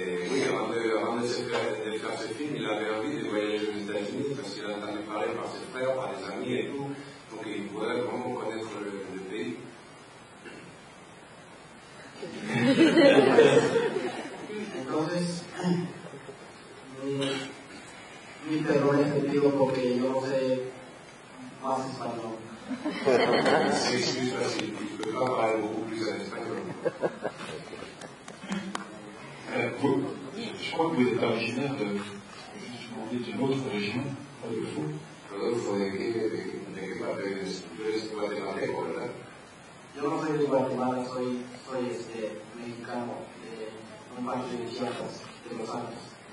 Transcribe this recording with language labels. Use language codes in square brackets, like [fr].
[fr] Oui, avant de faire ce film, il avait envie de voyager aux États-Unis parce qu'il a entendu parler par ses frères, par des amis et tout. Donc il voudrait vraiment connaître le pays. [es] Entonces, mi perdón es pedido porque yo no sé más español. [fr] C'est excuse facile, tu ne peux pas parler beaucoup plus en espagnol. Je crois que vous êtes originaire d'une autre région, Rodolfo. [es] Rodolfo, ¿de qué parte eres? Tú eres guatemalteco, ¿verdad? Yo no soy de Guatemala, soy mexicano, de un parte de Chiapas, de Los Altos.